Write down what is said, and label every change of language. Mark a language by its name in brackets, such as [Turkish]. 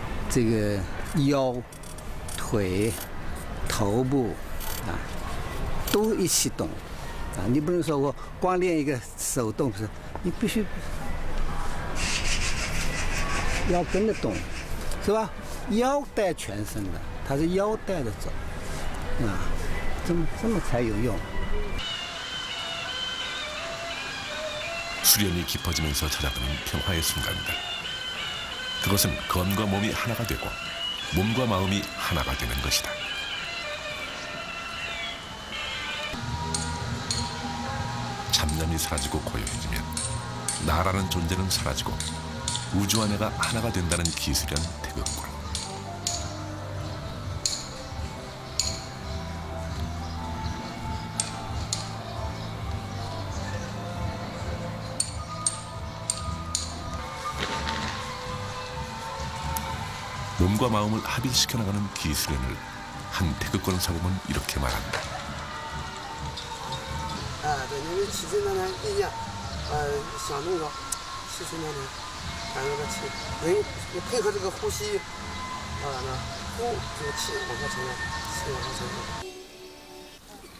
[Chinese] 这个腰、腿、头部啊，都一起动，啊，你不能说我光练一个手动，不是，你必须。要跟着动，是吧？腰带全身的，它是腰带着走，啊，这么才有用。 [Korean] 수련이 깊어지면서 찾아드는 평화의 순간들. 그것은 건과 몸이 하나가 되고 몸과 마음이 하나가 되는 것이다. 잡념이 사라지고 고요해지면 나라는 존재는 사라지고 우주와 내가 하나가 된다는 기술연 태극권. 몸과 마음을 합일시켜 나가는 기술연을 한 태극권 사범은 이렇게 말한다. [Chinese] 对，因为气质呢一样，想那个气质呢，感觉个气，人你配合这个呼吸，呼这个气往下沉了，气往下沉了。